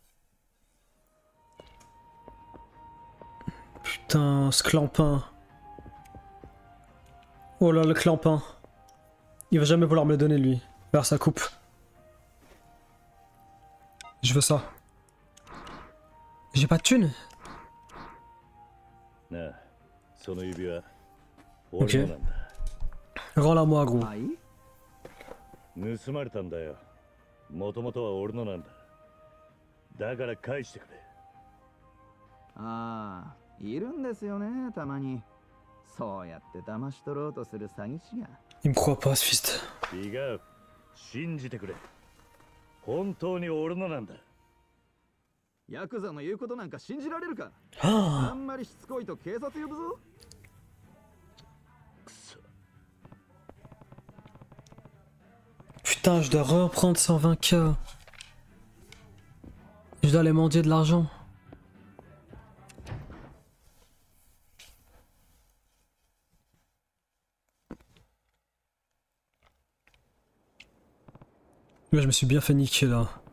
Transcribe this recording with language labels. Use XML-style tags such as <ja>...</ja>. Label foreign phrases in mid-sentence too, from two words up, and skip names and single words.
<fr>Putain, ce clampin. Oh là, le clampin. Il va jamais vouloir me le donner lui. Vers sa coupe. Je veux ça. J'ai pas de thune.</fr> <ja>なあ、その指輪、俺のなんだ。</ja> <fr>Rends-la moi gros.</fr> <ja>盗まれたんだよ。もともとは俺のなんだ。だから返してくれ。ああ、いるんですよね、たまに。そうやって騙し取ろうとする詐欺師が。</ja> <fr>Il me croit pas ce fils de...</fr> <ja>違う。信じてくれ。本当に俺のなんだ。ヤクザの言うことなんか信じられるか。 Ah あんまりしつこいと警察呼ぶぞ。</ja> <fr>Putain, je dois reprendre 120K. Je dois aller mendier de l'argent. Là, je me suis bien fait niquer là.</fr>